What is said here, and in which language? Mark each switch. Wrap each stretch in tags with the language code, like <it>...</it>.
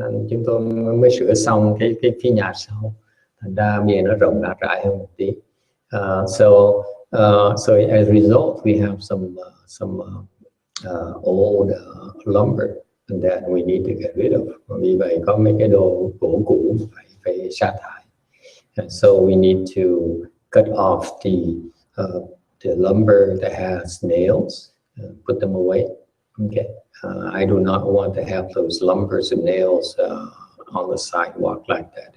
<vi>Chúng tôi mới sửa xong cái phía nhà sau, thành ra bây giờ nó rộng rãi hơn một tí.</vi> <en>So as a result, we have some old lumber that we need to get rid of.</en> <vi>Vì vậy có mấy cái đồ gỗ cũ phải sa thải.</vi> <en>And so we need to cut off the lumber that has nails, put them away. Okay. I do not want to have those lumbers and nails on the sidewalk like that.</en>